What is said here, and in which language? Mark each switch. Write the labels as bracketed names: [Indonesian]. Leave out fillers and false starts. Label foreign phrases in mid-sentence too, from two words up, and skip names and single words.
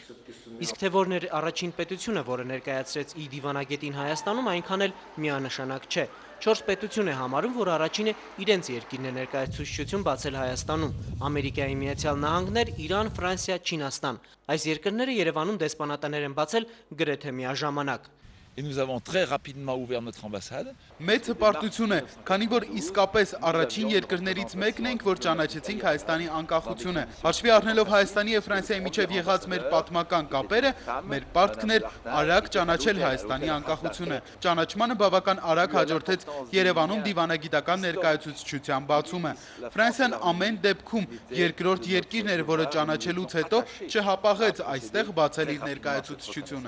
[Armenian] Իսկ թե որն էր առաջին պետությունը, որը ներկայացրեց իր դիվանագետին Հայաստանում, այնքան էլ միանշանակ չէ։ 4 պետություն է համարում, որ առաջինը իրենց երկիրն է ներկայացուցչություն բացել Հայաստանում՝ Ամերիկայի Միացյալ Նահանգներ, Իրան, Ֆրանսիա, Չինաստան։ Այս երկրները Երևանում դեսպանատներ են բացել գրեթե միաժամանակ։ [French] Et nous avons très rapidement ouvert notre ambassade. [Armenian] Մեծ հպարտություն է, քանի որ իսկապես առաջին երկրներից մեկն ենք, որ ճանաչեցինք Հայաստանի անկախությունը։ Հաշվի առնելով Հայաստանի եւ Ֆրանսիայի միջև եղած մեր պատմական կապերը, մեր պարտքն էր արագ ճանաչել Հայաստանի անկախությունը։ Ճանաչմանը բավական արագ հաջորդեց Երևանում դիվանագիտական ներկայացուցչության բացումը։ Ֆրանսիան ամեն դեպքում երկրորդ երկիրն էր, որը ճանաչելուց հետո չհապաղեց այստեղ բացել իր ներկայացուցչությունը։